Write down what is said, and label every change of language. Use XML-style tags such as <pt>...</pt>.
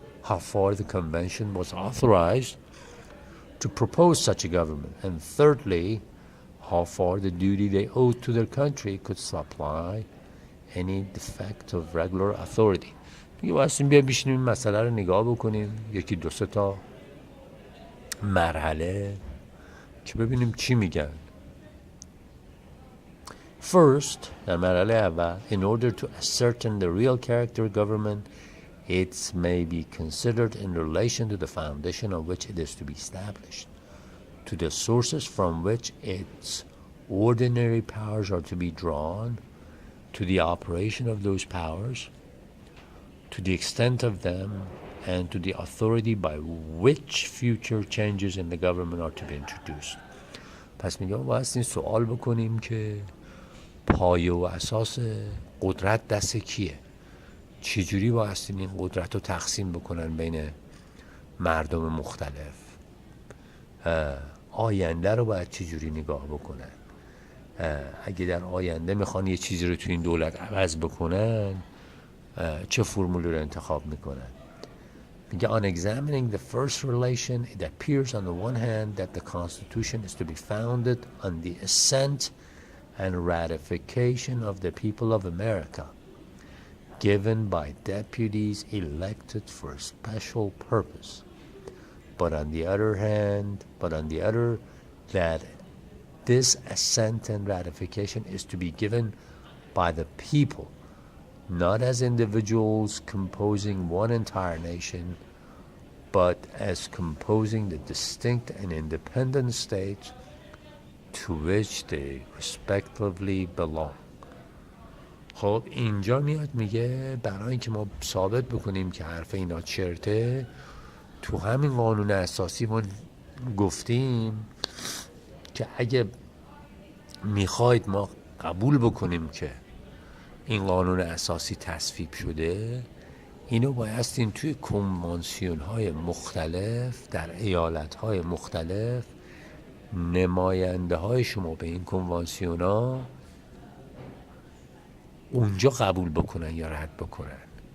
<en>how far the convention was authorized to propose such a government, and thirdly, how far the duty they owed to their country could supply any defect of regular authority.</en> <fa>میگه واسه بیا بشینیم این مسئله رو نگاه بکنیم، یکی دو سه تا مرحله که ببینیم چی میگن.</fa> <en>First,</en> <fa>در مرحله اول,</fa> <en>in order to ascertain the real character of government, it may be considered in relation to the foundation on which it is to be established, to the sources from which its ordinary powers are to be drawn, to the operation of those powers, to the extent of them, and to the authority by which future changes in the government are to be introduced.</en> <fa>پس میگم باید این سوال بکنیم که پایه و اساس قدرت دست کیه؟ چجوری باید این قدرت رو تقسیم بکنن بین مردم مختلف؟ آینده رو باید چجوری نگاه بکنن؟ اگه در آینده میخوان یه چیزی رو تو این دولت عوض بکنن چه فرمولی رو انتخاب میکنن؟ میگه</fa> <en>on examining the first relation, it appears on the one hand that the Constitution is to be founded on the assent and ratification of the people of America, given by deputies elected for a special purpose. But on the other, that this assent and ratification is to be given by the people, not as individuals composing one entire nation, but as composing the distinct and independent states to which they respectively belong.</en> <fa>خب اینجا میاد میگه برای اینکه ما ثابت بکنیم که حرف اینا چرته، تو همین قانون اساسی ما گفتیم که اگه میخواید ما قبول بکنیم که این قانون اساسی تصویب شده، اینو بایستین توی کنوانسیون های مختلف در ایالت های مختلف نماینده های شما به این کنوانسیون ها اونجا قبول بکنن یا رد بکنن.</fa>